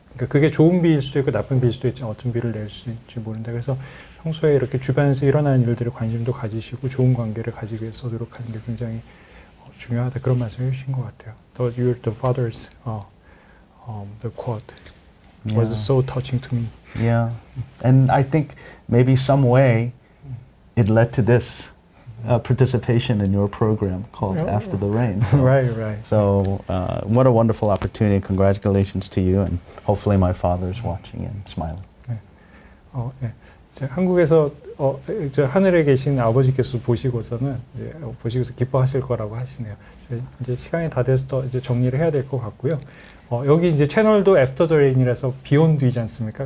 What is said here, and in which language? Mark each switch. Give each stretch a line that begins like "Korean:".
Korean: 그러니까 그게 좋은 비일 수도 있고 나쁜 비일 수도 있지만 어떤 비를 내릴 수 있을지 모른다. 그래서 평소에 이렇게 주변에서 일어나는 일들에 관심도 가지시고 좋은 관계를 가지기 위해서 노력하는 게 굉장히 중요하다. 그런 말씀을 해주신 것 같아요.
English: The father's the quote was so touching to me. Yeah, and I think maybe some way it led to this participation in your program called After the Rain. So, Right. So what a wonderful opportunity. Congratulations to you, and hopefully my father's watching and smiling.
Korean: 네. 한국에서 저 하늘에 계신 아버지께서 보시고서는 보시고서 기뻐하실 거라고 하시네요. 이제 시간이 다 돼서 또 이제 정리를 해야 될 것 같고요. 여기 이제 채널도 After the Rain이라서 비온뒤지 않습니까?